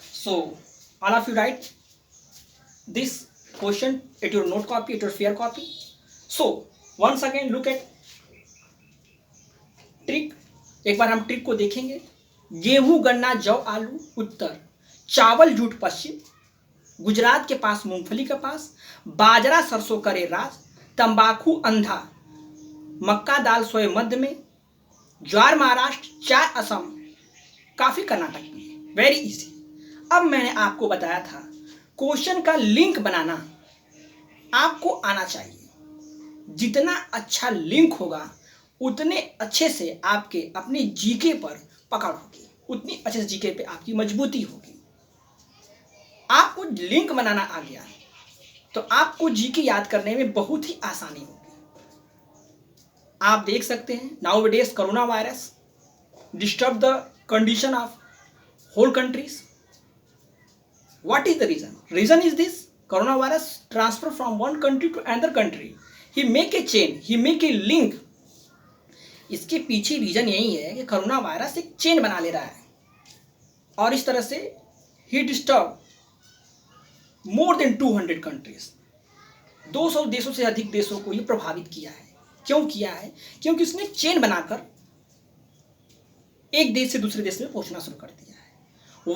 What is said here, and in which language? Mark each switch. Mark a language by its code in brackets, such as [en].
[en] So all of you write this question at your note copy, at your fair copy. So once again look at trick. [hi] एक बार हम trick को देखेंगे. गेहूं गन्ना जौ आलू उत्तर, चावल जूट पश्चिम, गुजरात के पास मूंगफली के पास, बाजरा सरसों करे राज, तंबाकू अंधा, मक्का दाल सोए मध्य में, ज्वार महाराष्ट्र, चाय असम, काफी कर्नाटक में. Very easy. अब मैंने आपको बताया था क्वेश्चन का लिंक बनाना आपको आना चाहिए. जितना अच्छा लिंक होगा उतने अच्छे से आपके अपने जीके पर पकड़ होगी, उतनी अच्छे से जीके पे आपकी मजबूती होगी. आपको लिंक बनाना आ गया तो आपको जीके याद करने में बहुत ही आसानी होगी. आप देख सकते हैं [en] Nowadays corona virus disturb the condition of whole countries. What is the reason? Reason is this: coronavirus transfer from one country to another country. He make a chain, he make a link. [hi] इसके पीछे reason यही है कि corona virus एक chain बना ले रहा है और इस तरह से ही [en] Disturb more than 200 countries. [hi] 200 देशों से अधिक देशों को ये प्रभावित किया है. क्यों किया है? क्योंकि उसने चेन बनाकर एक देश से दूसरे देश में पहुंचना शुरू कर दिया है.